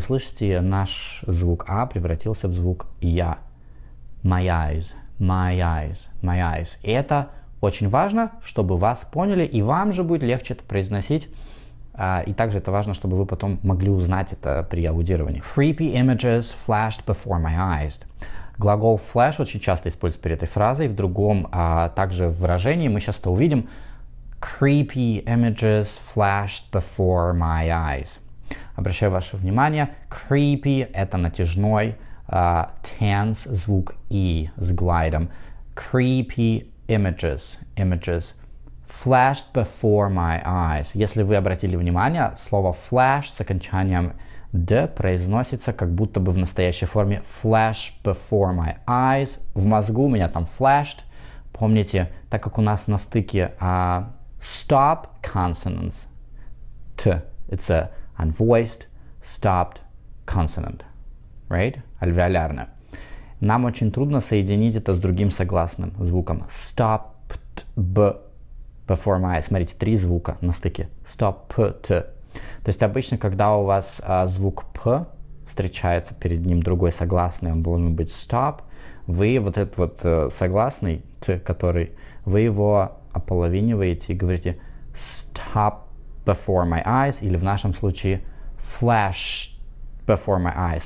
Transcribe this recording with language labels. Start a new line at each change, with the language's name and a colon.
Russian: Слышите, наш звук а превратился в звук я.
English: My eyes, my eyes, my eyes.
Russian: И это очень важно, чтобы вас поняли, и вам же будет легче это произносить. И также это важно, чтобы вы потом могли узнать это при аудировании.
English: Creepy images flashed before my eyes.
Russian: Глагол flash очень часто используется перед этой фразой. В другом также выражении мы сейчас это увидим.
English: Creepy images flashed before my eyes.
Russian: Обращаю ваше внимание, creepy — это натяжной tense звук и с глайдом.
English: Creepy images flashed before my eyes.
Russian: Если вы обратили внимание, слово flash с окончанием d произносится как будто бы в настоящей форме
English: flash before my eyes.
Russian: В мозгу у меня там flashed. Помните, так как у нас на стыке
English: stop consonants, t, it's a unvoiced, stopped consonant, right?
Russian: Альвеолярная. Нам очень трудно соединить это с другим согласным звуком.
English: Stopped before my eyes.
Russian: Смотрите, 3 звука на стыке.
English: Stopped.
Russian: То есть обычно, когда у вас звук п встречается, перед ним другой согласный, он должен быть stop, вы вот этот вот согласный т, который, вы его ополовиниваете и говорите
English: stop before my eyes,
Russian: или в нашем случае
English: flash before my eyes.